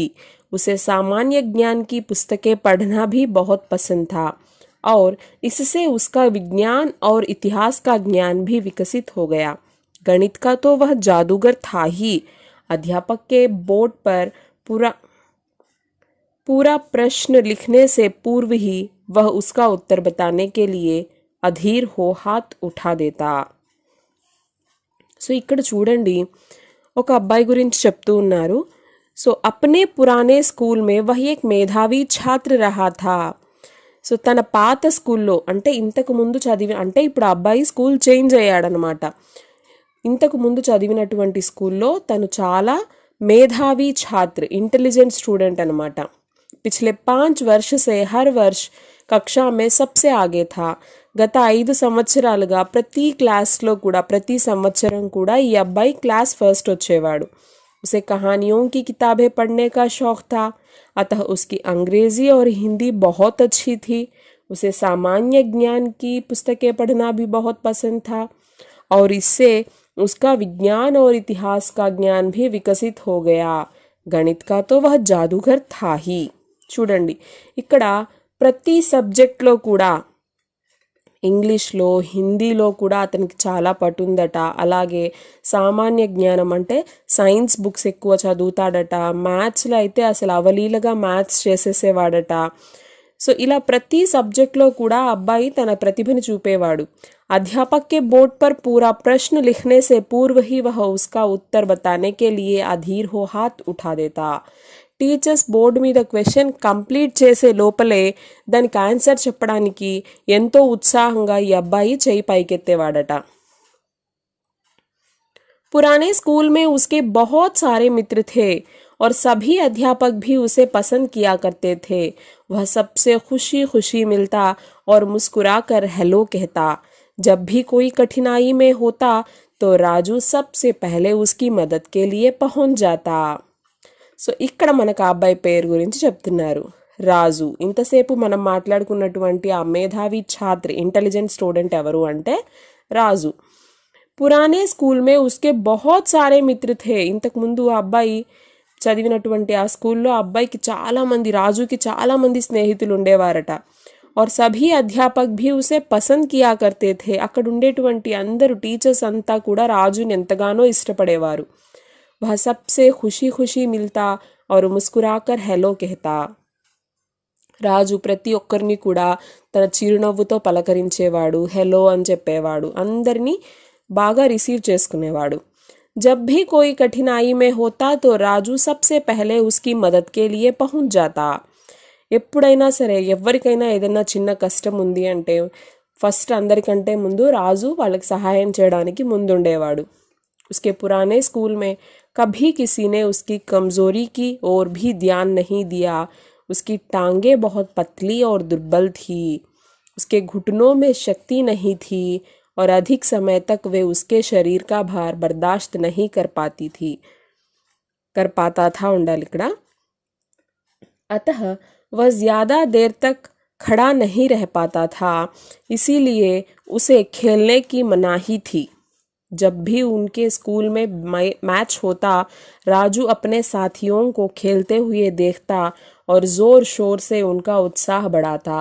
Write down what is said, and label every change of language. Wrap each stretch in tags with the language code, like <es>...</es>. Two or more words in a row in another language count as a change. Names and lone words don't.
<hi>उसे सामान्य ज्ञान की पुस्तकें पढ़ना भी बहुत पसंद था और इससे उसका विज्ञान और इतिहास का ज्ञान भी विकसित हो गया. गणित का तो वह जादूगर था ही. अध्यापक के बोर्ड पर पूरा प्रश्न लिखने से पूर्व ही वह उसका उत्तर बताने के लिए अधीर हो हाथ उठा देता.</hi> <te>సో ఇక్కడ చూడండి, ఒక అబ్బాయి గురించి చెప్తూ ఉన్నారు.</te> <hi>सो अपने पुराने स्कूल में वह एक मेधावी छात्र रहा था.</hi> <te>సో తన పాత స్కూల్లో, అంటే ఇంతకు ముందు అంటే ఇప్పుడు ఆ అబ్బాయి</te> <en>school change</en> <te>అయ్యాడనమాట. ఇంతకు ముందు చదివినటువంటి స్కూల్లో తను చాలా</te> <hi>मेधावी छात्र,</hi> <en>intelligent student</en> <te>అనమాట.</te> <hi>పిछले 5 वर्ष से हर वर्ष कक्षा में सबसे आगे था.</hi> <te>గత 5 సంవత్సరాలుగా ప్రతి క్లాస్లో కూడా, ప్రతి సంవత్సరం కూడా ఈ అబ్బాయి</te> <en>class first</en> <te>వచ్చేవాడు.</te> <hi>उसे कहानियों की किताबें पढ़ने का शौक था, अतः उसकी अंग्रेजी और हिंदी बहुत अच्छी थी. उसे सामान्य ज्ञान की पुस्तकें पढ़ना भी बहुत पसंद था और इससे उसका विज्ञान और इतिहास का ज्ञान भी विकसित हो गया. गणित का तो वह जादूगर था ही.</hi> <te>చూడండి, ఇక్కడ ప్రతి సబ్జెక్ట్లో కూడా, ఇంగ్లీష్లో, హిందీలో కూడా అతనికి చాలా పట్టుందట. అలాగే సామాన్య జ్ఞానం అంటే</te> <en>science books</en> <te>ఎక్కువ చదువుతాడట. మ్యాథ్స్లో అయితే అసలు అవలీలగా మ్యాథ్స్ చేసేసేవాడట. సో ఇలా ప్రతి సబ్జెక్ట్లో కూడా అబ్బాయి తన ప్రతిభను చూపేవాడు.</te> <hi>अध्यापक के बोर्ड पर पूरा प्रश्न लिखने से पूर्व ही वह उसका उत्तर बताने के लिए अधीर हो हाथ उठा देता.</hi> <en>teachers board</en> <te>మీద</te> <en>question complete</en> <te>చేసే లోపలే దానికి ఆన్సర్ చెప్పడానికి ఎంతో ఉత్సాహంగా ఈ అబ్బాయి చేయి పైకెత్తేవాడట.</te> <hi>पुराने स्कूल में उसके बहुत सारे मित्र थे और सभी अध्यापक भी उसे पसंद किया करते थे. वह सबसे खुशी खुशी मिलता और मुस्कुराकर हेलो कहता. जब भी कोई कठिनाई में होता तो राजू सबसे पहले उसकी मदद के लिए पहुंच जाता.</hi> <te>సో ఇక్కడ మనకు ఆ అబ్బాయి పేరు గురించి చెప్తున్నారు, రాజు. ఇంతసేపు మనం మాట్లాడుకున్నటువంటి ఆ</te> <hi>मेधावी छात्र,</hi> <en>intelligent student</en> <te>ఎవరు అంటే రాజు.</te> <hi>पुराने स्कूल में उसके बहुत सारे मित्र थे.</hi> <te>ఇంతకుముందు ఆ అబ్బాయి చదివినటువంటి ఆ స్కూల్లో ఆ అబ్బాయికి చాలామంది, రాజుకి చాలామంది స్నేహితులు ఉండేవారట.</te> <hi>और सभी అధ్యాపక్ भी उसे पसंद किया करते थे.</hi> <te>అక్కడ ఉండేటువంటి అందరూ టీచర్స్ అంతా కూడా రాజుని ఎంతగానో ఇష్టపడేవారు.</te> <hi>वह सबसे खुशी खुशी मिलता और मुस्कुराकर हेलो कहता.</hi> <te>రాజు ప్రతి ఒక్కరిని కూడా తన చిరునవ్వుతో పలకరించేవాడు, హెలో అని చెప్పేవాడు, అందరినీ బాగా రిసీవ్ చేసుకునేవాడు.</te> <hi>जब भी कोई कठिनाई में होता तो राजू सबसे पहले उसकी मदद के लिए पहुंच जाता.</hi> <te>ఎప్పుడైనా సరే, ఎవరికైనా ఏదైనా చిన్న కష్టం ఉంది అంటే ఫస్ట్ అందరికంటే ముందు రాజు వాళ్ళకి సహాయం చేయడానికి ముందుండేవాడు.</te> <hi>उसके पुराने स्कूल में कभी किसी ने उसकी कमज़ोरी की ओर भी ध्यान नहीं दिया. उसकी टांगें बहुत पतली और दुर्बल थी. उसके घुटनों में शक्ति नहीं थी और अधिक समय तक वे उसके शरीर का भार बर्दाश्त नहीं कर पाता था</hi> <te>ఉండాలి ఇక్కడ.</te> <hi>अतः वह ज़्यादा देर तक खड़ा नहीं रह पाता था, इसीलिए उसे खेलने की मनाही थी. जब भी उनके स्कूल में मैच होता, राजू अपने साथियों को खेलते हुए देखता और ज़ोर शोर से उनका उत्साह बढ़ाता.</hi>